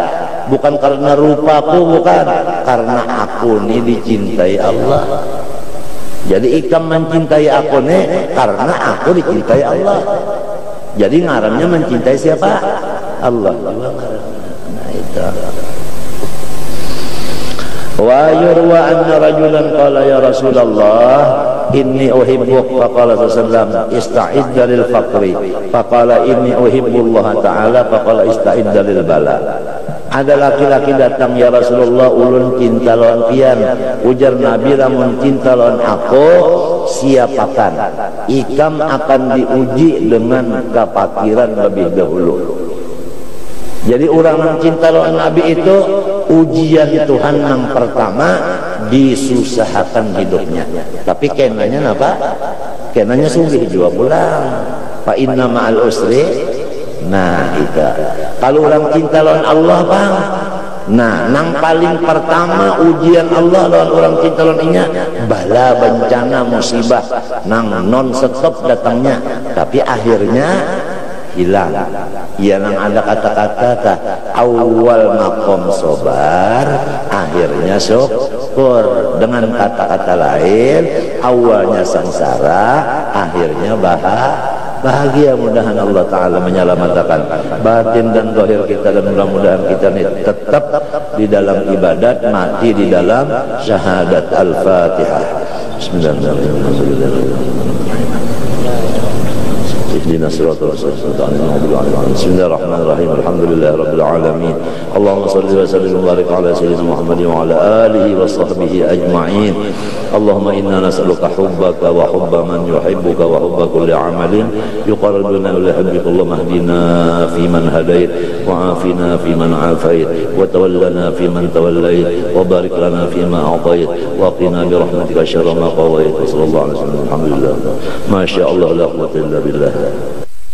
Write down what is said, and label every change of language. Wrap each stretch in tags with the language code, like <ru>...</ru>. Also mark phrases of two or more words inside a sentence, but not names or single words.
<bjn>Bukan karena rupaku, bukan karena aku ini dicintai Allah. Jadi ikam mencintai aku nih karena aku dicintai Allah. Jadi ngarannya mencintai siapa? Allah. Nah itu.</bjn> <ar>ويروى أن رجلا قال يا رسول الله إني أحبك فقال صلى الله استعد للفقر فقال إني أحب الله تعالى فقال استعد للبلاء.</ar> <bjn>Ada laki-laki datang,</bjn> <ar>يا رسول الله</ar> <bjn>ulun cinta lawan pian, ujar Nabi lamun cinta lawan aku siapakan ikam akan diuji dengan kefakiran lebih dahulu. Jadi orang yang cinta lawan Nabi itu ujian Tuhan yang pertama disusahkan hidupnya, tapi kenanya apa? Kenanya sugih juga pulang.</bjn> <ar>فإن مع العسر.</ar> <bjn>Nah itu kalau orang cinta lawan Allah bang, nah nang paling pertama ujian Allah lawan orang cinta lawan inya bala, bencana, musibah nang</bjn> <en>non stop</en> <bjn>datangnya, tapi akhirnya hilang. Ya nang ada kata-kata awal makom sobar, akhirnya syukur. Dengan kata-kata lain, awalnya sengsara, akhirnya bahagia. Mudahan Allah Ta'ala menyelamatkan batin dan zahir kita, dan mudah-mudahan kita ini tetap di dalam ibadat, mati di dalam syahadat. Al-Fatihah.</bjn> <ar>بسم الله الرحمن الرحيم. بسم الله الرحمن الرحيم. الحمد لله رب العالمين. اللهم صل وسلم وبارك على سيدنا محمد وعلى آله وصحبه أجمعين. اللهم إنا نسألك حبك وحب من يحبك وحب كل عمل يقربنا إلى حبك. اللهم اهدنا فيمن هديت وعافنا فيمن عافيت وتولنا فيمن توليت وبارك لنا فيما أعطيت وقنا برحمتك شر ما قضيت. وصلى الله عليه وسلم. الحمد لله. ما شاء الله لا قوة إلا بالله.</ar>